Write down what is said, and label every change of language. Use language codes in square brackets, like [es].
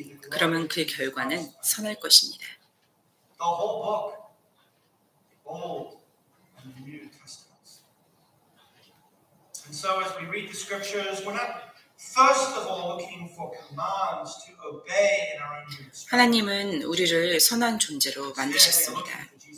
[ko] 그러면 그 결과는 선할 것입니다. [en] The whole book, the Old and the New Testaments. And so as we read the scriptures, we're not first of all looking for commands to obey in our own strength. [ko] 하나님은 우리를 선한 존재로 만드셨습니다.